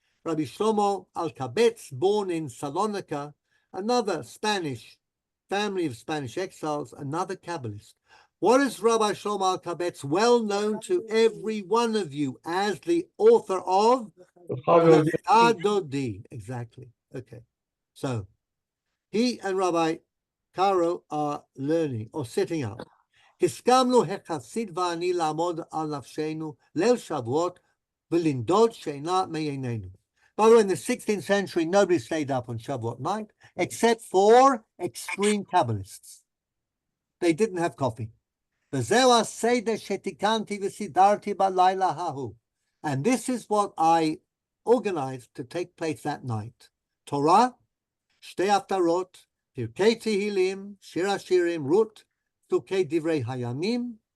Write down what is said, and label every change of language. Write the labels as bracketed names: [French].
[English] Rabbi Shlomo Alkabetz, born in Salonika, another Spanish family of Spanish exiles, another Kabbalist. What is Rabbi Shlomo Alkabetz well known to every one of you as the author of Adodi? Exactly. Okay. So he and Rabbi Karo are learning or sitting up. [Hebrew] הסכמנו החסיד ואני לעמוד על נפשנו ליל שבועות ולנדוד שינה מעינינו. [English] By the way, in the 16th century, nobody stayed up on Shavuot night except for extreme Kabbalists. They didn't have coffee. [Hebrew] וזהו הסדר שתיקנתי וסידרתי בלילה ההוא. [English] And this is what I organized to take place that night. [Hebrew] Torah, שתי הפטרות, פרקי תהילים, שיר השירים, רות, Psuke Divrei Hayamim.